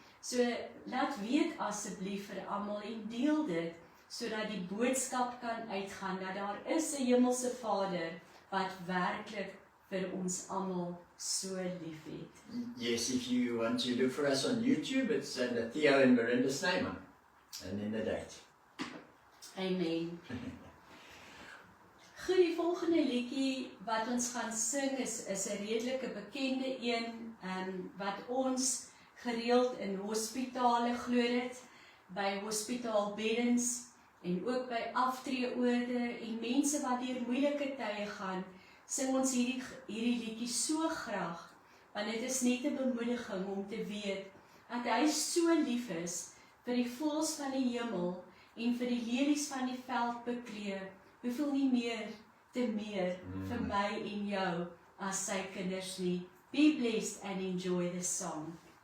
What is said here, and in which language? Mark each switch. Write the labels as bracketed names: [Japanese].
[Afrikaans] So laat weet asseblief vir almal en deel dit, sodat die boodskap kan uitgaan, dat daar is 'n hemelse Vader wat werklik vir ons almal so lief het. [English] Yes, if you want to look for us on YouTube, it's under Theo and Miranda Snyman. And in the date. Amen. [Afrikaans] Goed, die volgende liedjie wat ons gaan sing is 'n redelike bekende een, wat ons gereeld in hospitale glo dit, by hospitaalbeddens en ook by aftreeorde en mense wat deur moeilike tye gaan, sing ons hierdie liedjie so graag, want dit is net 'n bemoediging om te weet dat hy so lief is vir die voëls van die hemel en vir die lelies van die veld bekleed, hoeveel nie meer te meer vir my en jou as sy kinders nie. [English] Be blessed and enjoy this song.